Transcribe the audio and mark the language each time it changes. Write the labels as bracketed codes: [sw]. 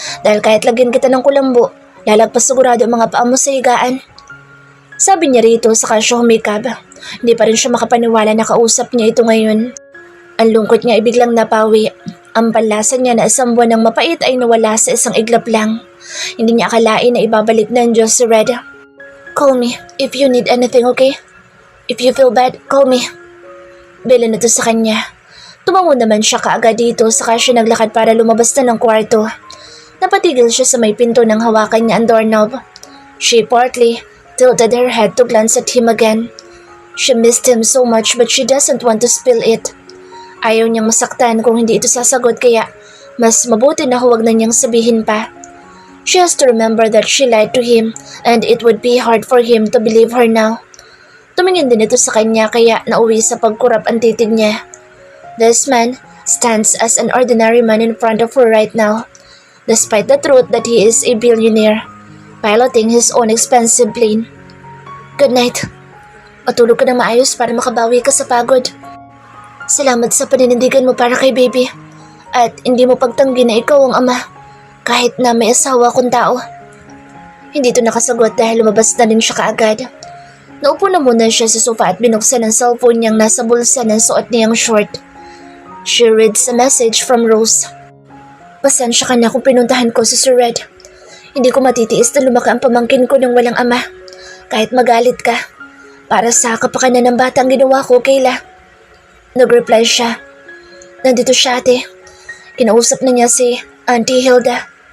[tl] Dahil kahit lagyan kita ng kulambo, lalagpas sigurado ang mga paa mo sa higaan. Sabi niya rito saka siya humikab. Hindi pa rin siya makapaniwala na kausap niya ito ngayon. Ang lungkot niya ay biglang napawi. Ang panlasa niya na isang buwan ng mapait ay nawala sa isang iglap lang. Hindi niya akalain na ibabalik ng Diyos si Red. [en] Call me if you need anything, okay? If you feel bad, call me. [tl] Bila na to sa kanya. Tumango naman siya kaagad dito saka siya naglakad para lumabas na ng kwarto. Napatigil siya sa may pinto nang hawakan niya ang doorknob. [en] She partly tilted her head to glance at him again. She missed him so much but she doesn't want to spill it. [tl] Ayaw niyang masaktan kung hindi ito sasagot kaya mas mabuti na huwag na niyang sabihin pa. [en] She has to remember that she lied to him and it would be hard for him to believe her now. [tl] Tumingin din ito sa kanya kaya nauwi sa pagkurap ang titig niya. [en] This man stands as an ordinary man in front of her right now, despite the truth that he is a billionaire, piloting his own expensive plane. Good night. [tl] Matulog ka na maayos para makabawi ka sa pagod. Salamat sa paninindigan mo para kay baby at hindi mo pagtanggi na ikaw ang ama. Kahit na may asawa akong tao. Hindi ito nakasagot dahil lumabas na rin siya kaagad. Naupo na muna siya sa sofa at binuksan ang cellphone niyang nasa bulsa ng suot niyang short. [en] She reads a message from Rose. [tl] Pasensya ka na kung pinuntahan ko si Sir Red. Hindi ko matitiis na lumaki ang pamangkin ko ng walang ama. Kahit magalit ka. Para sa kapakanan ng batang ginawa ko, Kayla. Nag-reply siya. Nandito siya ate. Kinausap na niya si Auntie Hilda.